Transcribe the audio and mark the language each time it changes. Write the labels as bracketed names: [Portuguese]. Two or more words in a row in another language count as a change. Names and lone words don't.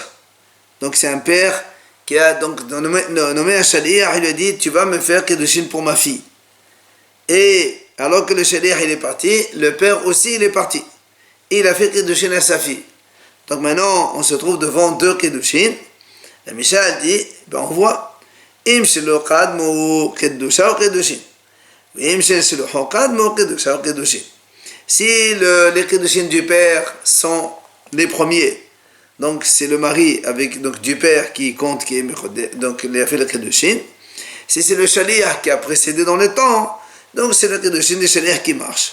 [French] Donc c'est un père qui a donc nommé un shaliach, il lui a dit tu vas me faire Kedushin pour ma fille. Et alors que le shaliach il est parti, le père aussi il est parti. Il a fait Kedushin à sa fille. Donc maintenant on se trouve devant 2 Kedushin. La Mishnah dit, ben on voit [Hebrew] אם שלו קדמו קידושיו או קידושין. אם שלו קדמו קידושיו או קידושין. [French] Si les Kedushin du père sont les premiers, donc c'est le mari avec donc du père qui compte, qui est donc il a fait le Kedushin. Si c'est le shaliach qui a précédé dans le temps, donc c'est le Kedushin du shaliach qui marche.